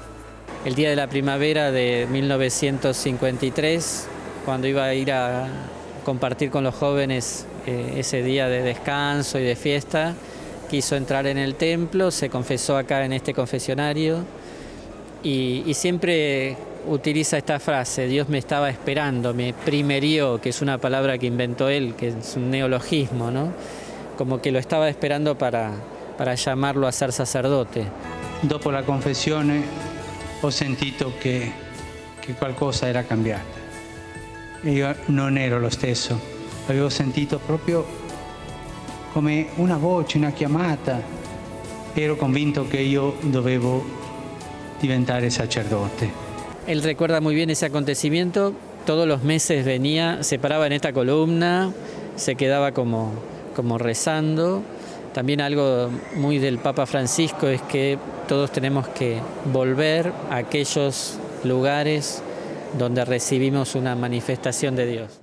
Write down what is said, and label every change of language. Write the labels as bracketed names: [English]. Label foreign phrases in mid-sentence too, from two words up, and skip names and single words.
[Spanish] El día de la primavera de 1953, cuando iba a ir a compartir con los jóvenes ese día de descanso y de fiesta, quiso entrar en el templo, se confesó acá en este confesionario. Y siempre utiliza esta frase, Dios me estaba esperando, me primerió, que es una palabra que inventó él, que es un neologismo, ¿no? Como que lo estaba esperando para llamarlo a ser sacerdote. [Italian] Dopo la confessione ho sentito che qualcosa era cambiata. Io non ero lo stesso, avevo sentito proprio come una voce, una chiamata. Ero convinto che io dovevo diventare sacerdote. [Spanish] Él recuerda muy bien ese acontecimiento, todos los meses venía, se paraba en esta columna, se quedaba como rezando. También algo muy del Papa Francisco es que todos tenemos que volver a aquellos lugares donde recibimos una manifestación de Dios.